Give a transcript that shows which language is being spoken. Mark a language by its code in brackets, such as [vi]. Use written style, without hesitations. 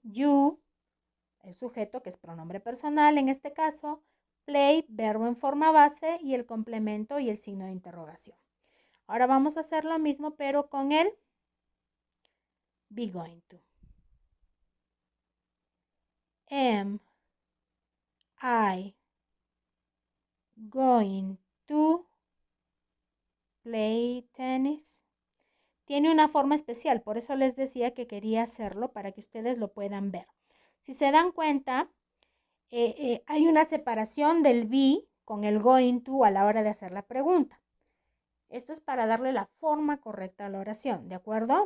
[es] You, el sujeto que es pronombre personal en este caso. Play, verbo en forma base y el complemento y el signo de interrogación. Ahora vamos a hacer lo mismo pero con el be going to. [en] Am I going to play tennis? [es] Tiene una forma especial, por eso les decía que quería hacerlo para que ustedes lo puedan ver. Si se dan cuenta, hay una separación del be con el going to a la hora de hacer la pregunta. Esto es para darle la forma correcta a la oración, ¿de acuerdo?